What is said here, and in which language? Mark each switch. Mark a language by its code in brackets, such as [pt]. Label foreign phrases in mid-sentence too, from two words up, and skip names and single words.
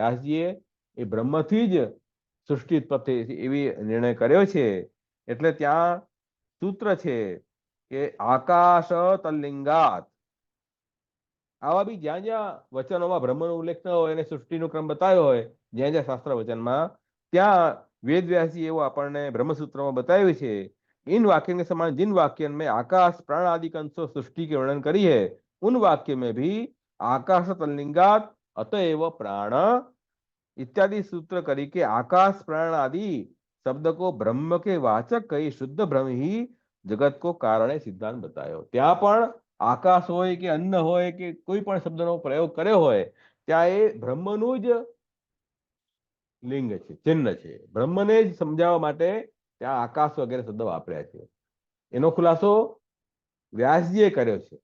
[gu] વ્યાસજીએ એ બ્રહ્મથી જ સૃષ્ટિ ઉત્પત્તિ એવી નિર્ણય કર્યો છે. એટલે ત્યાં સૂત્ર છે કે આકાશ તલ્લિંગાત. આવા બી જ્યાં જ્યાં વચનોમાં બ્રહ્મનો ઉલ્લેખ ન હોય અને સૃષ્ટિનો ક્રમ બતાવ્યો હોય, જ્યાં જ્યાં શાસ્ત્ર વચનમાં, ત્યાં વેદ વ્યાસી એવં આપણને [hi] ब्रह्मसूत्र में बताया है. इन वाक्य के समान जिन वाक्य में आकाश प्राण आदि अंशों सृष्टि के वर्णन करी है, उन वाक्य में भी आकाश तल्लिंगात अतएव प्राण इत्यादि सूत्र करी के आकाश प्राण आदि शब्द को ब्रह्म के वाचक कही शुद्ध ब्रह्म ही जगत को कारण सिद्धांत बतायो. [gu] ત્યાં પણ આકાશ હોય કે અન્ન હોય કે કોઈ પણ શબ્દનો પ્રયોગ કર્યો હોય, ત્યાં એ બ્રહ્મનું જ લિંગ છે, ચિહ્ન છે. બ્રહ્મને જ સમજાવવા માટે ત્યાં આકાશ વગેરે શબ્દ વાપર્યા છે. એનો ખુલાસો વ્યાસજીએ કર્યો છે.